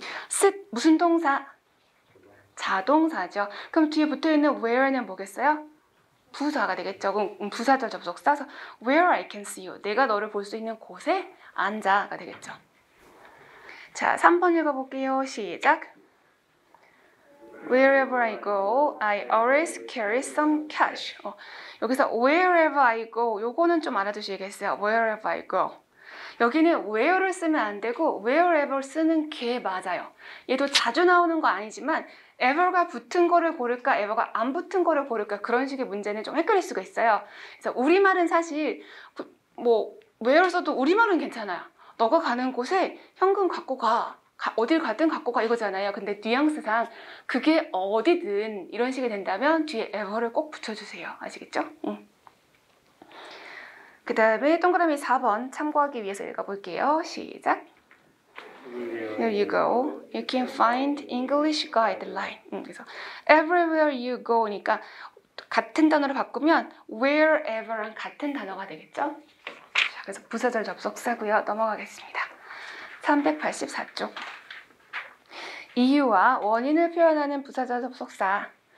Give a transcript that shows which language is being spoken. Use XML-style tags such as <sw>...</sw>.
<ko>sit, 무슨 동사? 자동사죠. 그럼 뒤에 붙어있는 where는 뭐겠어요? 부사가 되겠죠. 그럼 부사절 접속사.</ko> <en>Where I can see you.</en> <ko>내가 너를 볼 수 있는 곳에 앉아가 되겠죠. 자, 3번 읽어볼게요. 시작.</ko> <en>Wherever I go, I always carry some cash.</en> <ko>여기서</ko> <en>wherever I go,</en> <ko>요거는 좀 알아두시겠어요.</ko> <en>Wherever I go.</en> <ko>여기는 where를 쓰면 안 되고 wherever 쓰는 게 맞아요. 얘도 자주 나오는 거 아니지만 ever가 붙은 거를 고를까 ever가 안 붙은 거를 고를까 그런 식의 문제는 좀 헷갈릴 수가 있어요. 그래서 우리말은 사실 뭐 where 써도 우리말은 괜찮아요. 너가 가는 곳에 현금 갖고 가. 어딜 가든 갖고 가 이거잖아요. 근데 뉘앙스상 그게 어디든 이런 식이 된다면 뒤에 ever를 꼭 붙여주세요. 아시겠죠? 그 다음에 동그라미 4번 참고하기 위해서 읽어볼게요.</ko> <en>시작. Here you go. You can find English guideline.</en> <ko>그래서</ko> <en>everywhere you go니까</en> <ko>같은 단어로 바꾸면 wherever랑 같은 단어가 되겠죠. 자, 그래서 부사절 접속사고요. 넘어가겠습니다. 384쪽. 이유와 원인을 표현하는 부사절 접속사.</ko>